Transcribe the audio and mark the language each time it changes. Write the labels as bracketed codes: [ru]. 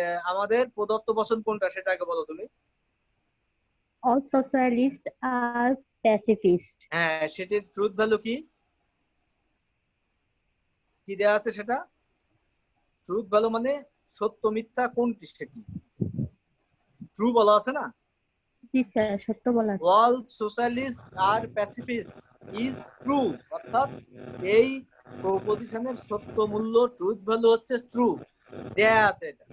[bn] আমাদের প্রদত্ত বচন কোনটা সেটা আগে বলো তুমি। [en] All socialists are pacifist. [bn] হ্যাঁ, সেটির ট্রুথ ভ্যালু কি কি দেওয়া আছে সেটা? ট্রুথ ভ্যালু মানে সত্য মিথ্যা কোনটি সেটি ট্রু বলা আছে না? জি স্যার, সত্য বলা আছে। [en] all socialist are pacifist is true, [bn] অর্থাৎ এই প্রপোজিশনের সত্য মূল্য ট্রুথ ভ্যালু হচ্ছে ট্রু দেয়া আছে।